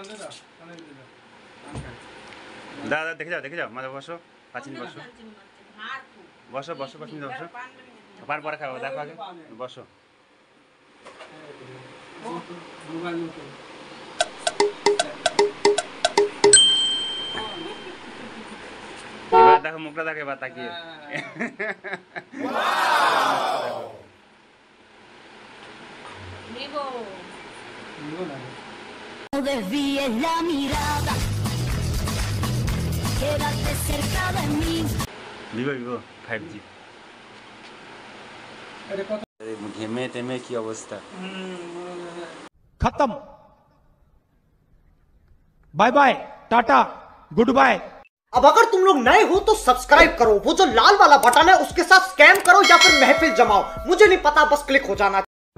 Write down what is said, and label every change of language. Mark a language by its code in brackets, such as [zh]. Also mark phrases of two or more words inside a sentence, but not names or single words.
[bn] দাদা দেখে যাও, দেখে যাও, মাঝে বসো, 5 মিনিট বসো, বসো বসো 5 মিনিট বসো, পান পরে খাবো, দেখো আগে বসো। এবার দেখো মুখটা দেখো এবার তাকিয়ে [es] Vivo. Desvíes la mirada, quédate cerca de mí. [bn] ভিভো ভিভো 5G ঘেমে টেমে কি অবস্থা [hi] खत्म [en] bye bye [hi] टाटा [en] good bye. [hi] अब अगर तुम लोग नए हो तो सब्सक्राइब करो, वो जो लाल वाला बटन है उसके साथ स्कैम करो या फिर महफिल जमाओ, मुझे नहीं पता, बस क्लिक हो जाना।